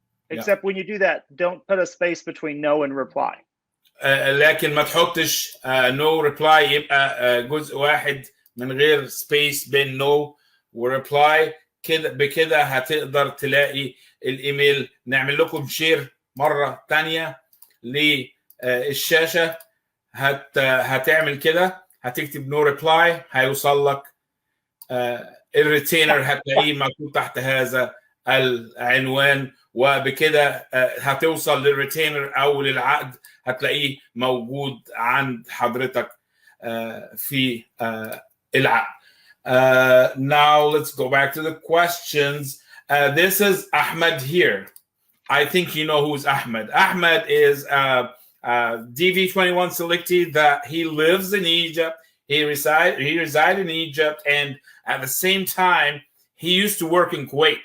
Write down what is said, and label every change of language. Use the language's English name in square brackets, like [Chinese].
[English] Except when you do that, don't put a space between no and reply. [Arabic] لكن ما تحطش no reply، يبقى جزء واحد من غير space بين no وريبلاي. كده بكده هتقدر تلاقي الايميل. نعمل لكم شير مره تانية للشاشه. هتعمل كده، هتكتب نو ريبلاي، هيوصل لك الريتينر، هتلاقيه مكتوب تحت هذا العنوان، وبكده هتوصل للريتينر او للعقد هتلاقيه موجود عند حضرتك في العقد. [English] Now let's go back to the questions. This is Ahmed here. I think you know who's Ahmed. Ahmed is DV21 selectee that he lives in Egypt. He reside in Egypt, and at the same time, he used to work in Kuwait.